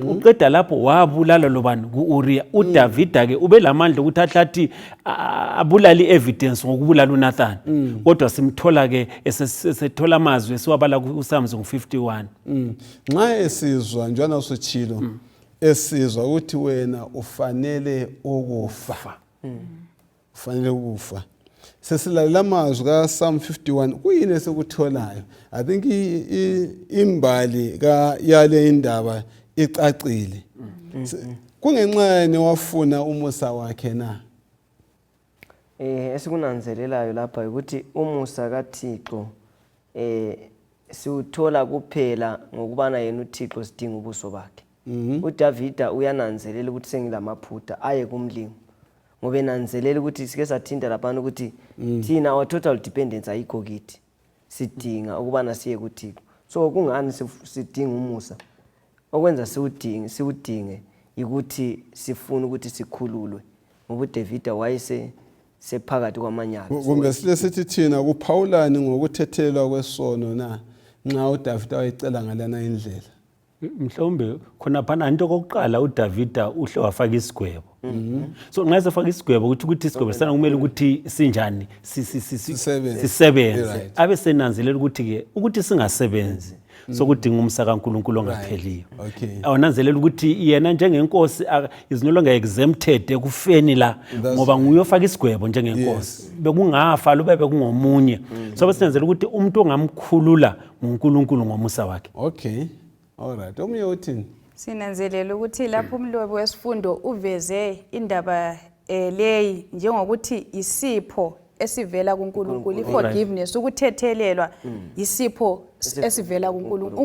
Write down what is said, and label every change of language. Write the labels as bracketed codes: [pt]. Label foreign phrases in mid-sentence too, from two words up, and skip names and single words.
[nd] Uqeda lapho wabulala lobani kuUriya. uDavida ke ube lamandla ukuthi ahlathi abulali evidence ngokubulala uNathan, kodwa simthola ke esethola amazwi esiwabala kuPsalms 51. Nxa esizwa njana usutshilo esizwa ukuthi wena ufanele ukufa, ufanele ukufa, sesilalela amazwi kaPsalm 51, kuyini esikutholayo? [en] I think [nd] imbali yale indaba icacile. Kungenxani wafuna umusa wakhe na? Esikunanzelelayo lapha ukuthi umusa kaThixo siwuthola kuphela ngokubana yena uThixo sidinga ubuso bakhe. uDavida uyananzelela ukuthi sengilamaphutha aye kumlimi, ngoba enanzelela ukuthi sike sathinta lapha ukuthi thina [en] our total dependence [nd] ayikho kithi, sidinga ukubana siye kuThixo. So kungani sidinga umusa? Okwenza siwudinge ukuthi sifuna ukuthi sikhululwe, ngoba uDavida wayese sephakathi kwamanyathi. Kumbe sithi thina kuphawulani ngokuthethelwa kwesono na nxa uDavida wayecela ngalana indlela? Mhlawumbe khona phana into kokuqala uDavida uhle wafaka isigwebo. So nxa sefaka isigwebo ukuthi isigwebo sana kumele ukuthi sinjani sisebenze, abe senanzelela ukuthi ke ukuthi singasebenzi sokudinga umsa kaNkulunkulu ongapheliyo. Awunanzelela ukuthi yena njengenkosi [en] is no longer exempted [nd] ekufeni la, ngoba nguye ofaka isigwebo njengenkosi. Bekungafa lo bebe kungomunye. So besinanzelela ukuthi umuntu ongamkhulula nguNkulunkulu ngomusa wakhe. [en] Okay, alright. [nd] Omunye uthini? Sinanzelela ukuthi lapho umlobi wesifundo uveze indaba leyi njengokuthi isipho esivela kuNkulunkulu, iforgiveness, ukuthethelelwa isipho esivela kuNkulunkulu.